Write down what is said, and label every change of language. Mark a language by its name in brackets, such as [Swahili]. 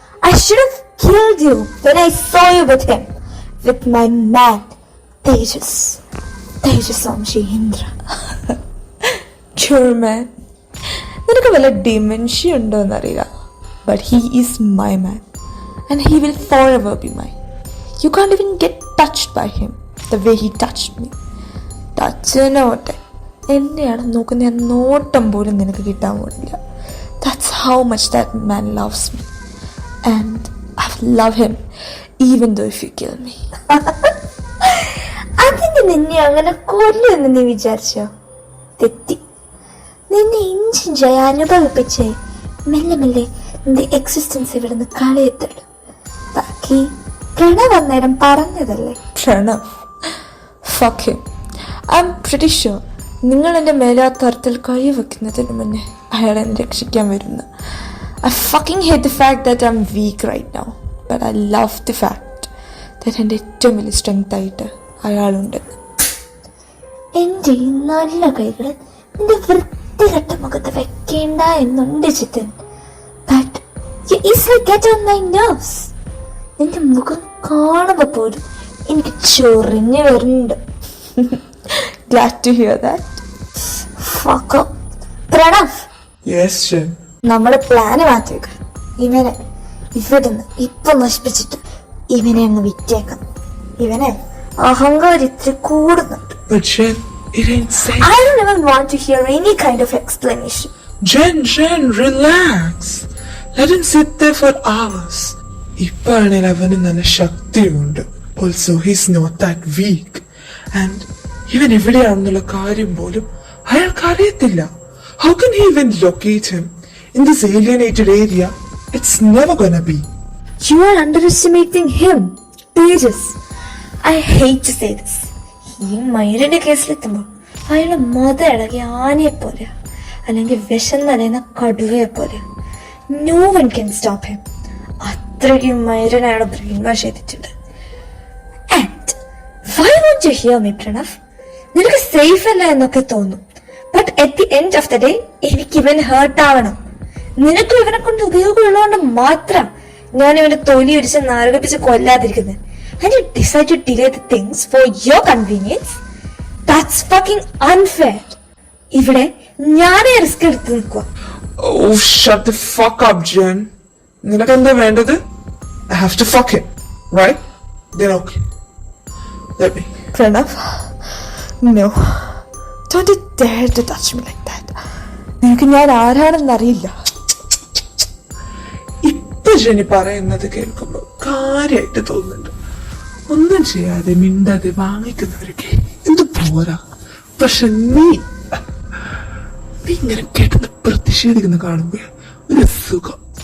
[English] I should have killed you when I saw you with him, with my man Tejas Amshindra. Sure man, [Malayalam] നിനക്ക് വല്ല dementia ഉണ്ടോ എന്നറിയില്ല, [English] but he is my man and he will forever be mine. You can't even get touched by him the way he touched me. [Malayalam] ടച്ചിനോട്ടെ എന്നെയാണ് നോക്കുന്ന നോട്ടം പോലും നിനക്ക് കിട്ടാൻ പോലില്ല. [English] That's how much that man loves me and I love him even though if you kill me. [Malayalam] അതിന് നിന്നെ അങ്ങനെ കൊല്ലുമെന്ന് നീ വിചാരിച്ചോ? തെറ്റി. നിന്നെ ഇഞ്ചിഞ്ചായി അനുഭവിപ്പിച്ചേ മെല്ലെ മെല്ലെ നിന്റെ എക്സിസ്റ്റൻസ് ഇവിടുന്ന് കളയത്തുള്ളൂ. ബാക്കി പ്രണവ് അന്നേരം പറഞ്ഞതല്ലേ. [English] Pranav? Fuck him. I'm pretty sure [Malayalam] നിങ്ങൾ എൻ്റെ മേലെ ആ തരത്തിൽ കൈ വെക്കുന്നതിന് മുന്നേ അയാൾ എന്നെ രക്ഷിക്കാൻ വരുന്നു. [English] I fucking hate the fact that I'm weak right now, but I love the fact that [Malayalam] എൻ്റെ ഏറ്റവും വലിയ സ്ട്രെങ്ത് ആയിട്ട് അയാളുണ്ടെന്ന്. എന്റെ ഈ നല്ല കൈകള് നിന്റെ വൃത്തികെട്ട മുഖത്ത് വെക്കേണ്ട എന്നുണ്ട് Chithan. [English] But you easily get on my nerves. [Malayalam] നിന്റെ മുഖം കാണുമ്പോ പോലും എനിക്ക് ചൊറിഞ്ഞു വരുന്നുണ്ട്. [English] Glad to hear that. Fuck up. Pranav. Yes, Jen. [Malayalam] നമ്മള് പ്ലാന് മാറ്റിവെക്ക. ഇവനെ ഇവിടുന്ന് ഇപ്പൊ നശിപ്പിച്ചിട്ട് ഇവനെ അങ്ങ് വിറ്റേക്കാം. ഇവനെ അഹങ്കാരം ഇത്തിരി കൂടുന്നുണ്ട്. [English] But Jen, it ain't safe. I don't even want to hear any kind of explanation. Jen, relax. Let him sit there for hours. [Malayalam] ഇപ്പാണെങ്കിൽ അവന് നല്ല ശക്തിയുണ്ട്. [English] Also, he's not that weak. [Malayalam] And ഇവൻ എവിടെയാണെന്നുള്ള കാര്യം പോലും അയാൾക്ക് അറിയത്തില്ല. [English] How can he even locate him in this alienated area? It's never gonna be. You are underestimating him, Tejas. I hate to say this. [Malayalam] ഈ മൈരന്റെ കേസിലെത്തുമ്പോൾ അയാളുടെ മത ഇളകിയ ആനയെ പോലെ, അല്ലെങ്കിൽ വിഷം നനയുന്ന കടുവയെ പോലെ. [English] No one can stop him. [Malayalam] അത്രയ്ക്കും മൈരൻ അയാളെ ബ്രെയിൻ വാഷ് ചെയ്തിട്ടുണ്ട്. [English] And why won't you hear me, Pranav? [Malayalam] നിനക്ക് സേഫ് അല്ല എന്നൊക്കെ തോന്നും, [English] but at the end of the day [Malayalam] എനിക്ക് ഇവൻ ഹേർട്ട് ആവണം. നിനക്കും ഇവനെ കൊണ്ട് ഉപയോഗമുള്ളതുകൊണ്ട് മാത്രം ഞാൻ ഇവന്റെ തൊലി ഒരിച്ച് നരകിപ്പിച്ച് കൊല്ലാതിരിക്കുന്നത്. [English] And you decide to delay the things for your convenience? That's fucking unfair. [Malayalam] ഇവിടെ ഞാനേ റിസ്ക് എടുത്ത് നിൽക്കുക. [English] Oh, shut the fuck up, Jen. [Malayalam] നിനക്ക് എന്താ വേണ്ടത്? [English] I have to fuck him, right? Then okay. Let me. Pranav, no. Don't you dare to touch me like that. [Malayalam] നിനക്ക് ഞാൻ ആരാണെന്ന് അറിയില്ല. ഇപ്പൊ ജെനി പറയുന്നത് കേൾക്കുമ്പോ കാര്യമായിട്ട് തോന്നുന്നുണ്ട്. ഒന്നും ചെയ്യാതെ മിണ്ടാതെ വാങ്ങിക്കുന്നവരൊക്കെ എന്ത് പോരാ. പക്ഷെ നീ ഇങ്ങനെ കേട്ടത് പ്രതിഷേധിക്കുന്ന കാണുമ്പോ ഒരു സുഖം.